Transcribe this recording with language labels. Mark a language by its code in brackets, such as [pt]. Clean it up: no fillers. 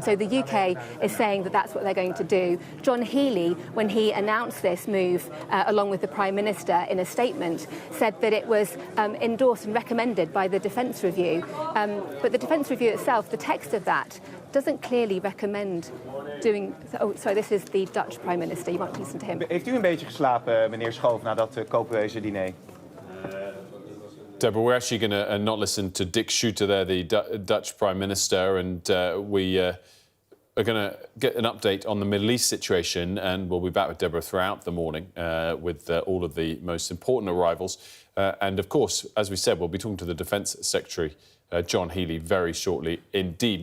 [en] And so the UK is saying that that's what they're going to do. John Healey, when he announced this move, along with the Prime Minister in a statement, said that it was endorsed and recommended by the Defence Review. But the Defence Review itself, the text of that, doesn't clearly recommend doing... Oh, sorry, this is the Dutch Prime Minister. You might listen to him. [nl] Heeft u een beetje geslapen, meneer Schoof, na dat koopwezen diner? [en] Deborah, we're actually going to not listen to Dick Schooter there, the Dutch Prime Minister, and we are going to get an update on the Middle East situation, and we'll be back with Deborah throughout the morning with all of the most important arrivals. And, of course, as we said, we'll be talking to the Defence Secretary, John Healey, very shortly indeed.